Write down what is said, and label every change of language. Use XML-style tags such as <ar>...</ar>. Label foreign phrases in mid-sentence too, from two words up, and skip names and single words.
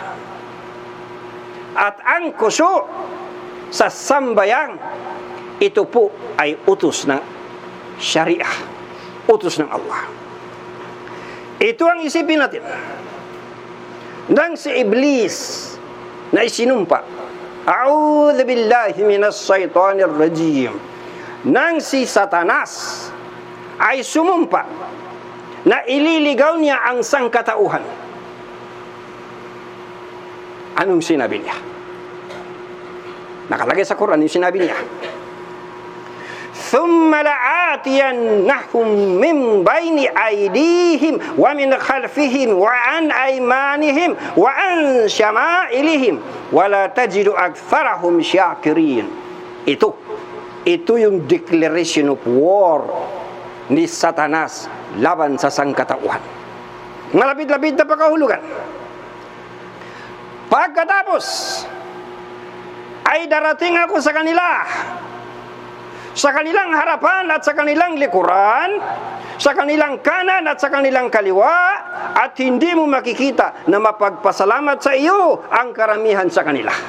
<tl>At ang khusyu' sa sambayang, ito po ay utos ng Sharia, utos ng Allah. Ito ang isipin natin. Nang si Iblis na isinumpa,</tl> <ar>أعوذ بالله من الشيطان الرجيم,</ar> <tl>nang si Satanas ay sumumpa na ililigaw niya ang sangkatauhan, anong sinabi niya? Nakalagay sa Quran yung sinabi niya,</tl> <ar>ثم لآتينهم من بين أيديهم ومن خلفهم وعن أيمانهم وعن شمائلهم ولا تجد أكثرهم شاكرين.</ar> <tl>Ito yung</tl> <en>declaration of war</en> <tl>ni Satanas laban sa sangkatauhan. Malapit-lapit na pagkahulugan. Pagkatapos ay darating ako sa kanila, sa kanilang harapan at sa kanilang likuran, sa kanilang kanan at sa kanilang kaliwa, at hindi mo makikita na mapagpasalamat sa iyo ang karamihan sa kanila.</tl>